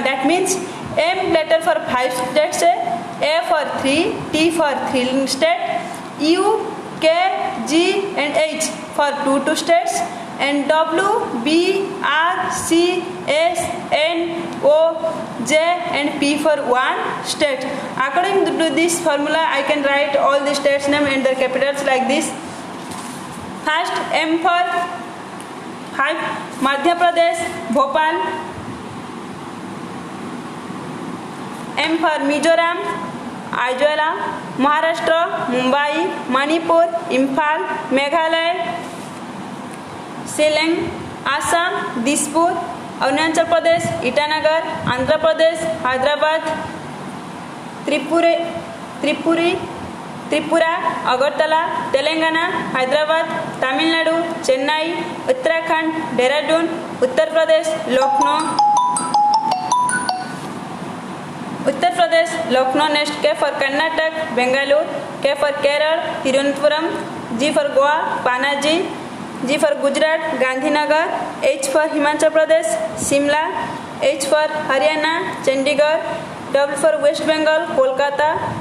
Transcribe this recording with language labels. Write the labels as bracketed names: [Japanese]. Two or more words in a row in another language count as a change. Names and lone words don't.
[English] That means M letter for 5 states, A for 3, T for 3 state, U, K, G and H for 2 states, and W, B, R, C, S, N, O, J and P for 1 state. According to this formula, I can write all the states name and their capitals like this. First, M for 5, Madhya Pradesh, Bhopal. M for Mizoram, Aizwal. Maharashtra, Mumbai. Manipur, Imphal. Meghalaya, Shillong. Assam, Dispur. Arunachal Pradesh, Itanagar. Andhra Pradesh, Hyderabad. Tripura, Agartala. Telangana, Hyderabad. Tamil Nadu, Chennai. Uttarakhand, Dehradun. Uttar Pradesh, Lucknow. Next, K for Karnataka, Bangalore. K for Kerala, Thiruvananthapuram. G for Goa, Panaji. G for Gujarat, Gandhinagar. H for Himachal Pradesh, Shimla. H for Haryana, Chandigarh. W for West Bengal, Kolkata.